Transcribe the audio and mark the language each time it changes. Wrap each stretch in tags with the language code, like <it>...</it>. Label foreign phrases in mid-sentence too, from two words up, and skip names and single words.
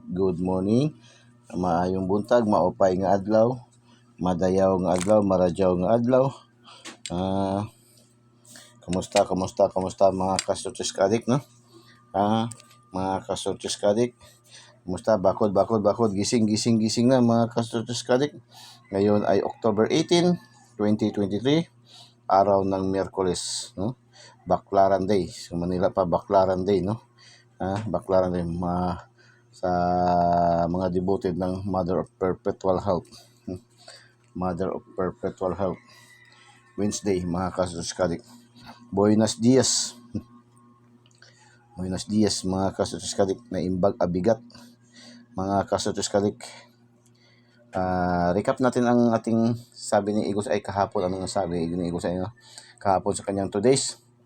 <en>Good morning,</en> <ceb>maayong buntag,</ceb> <war>maupay nga adlaw,</war> <ceb>madayaw nga adlaw, maradyaw nga adlaw.</ceb> <tl>Kamusta mga kasutos kadik, no? Mga kasutos kadik, kamusta? Bakod, gising na mga kasutos kadik. Ngayon ay October 18, 2023, araw ng Miyerkules, no? Baclaran Day. Sa Manila pa, Baclaran Day, no? Baclaran Day. Sa mga devoted ng Mother of Perpetual Help. Mother of Perpetual Help. Wednesday, mga kasuskadik.</tl> <es>Buenos dias. Buenos dias,</es> <tl>mga kasuskadik.</tl> <ilo>Na imbag abigat.</ilo> <tl>Mga kasuskadik. Recap natin ang ating sabi ni Igos ay kahapon. Anong sabi ni Igos ay kahapon sa kanyang 2 days?</tl>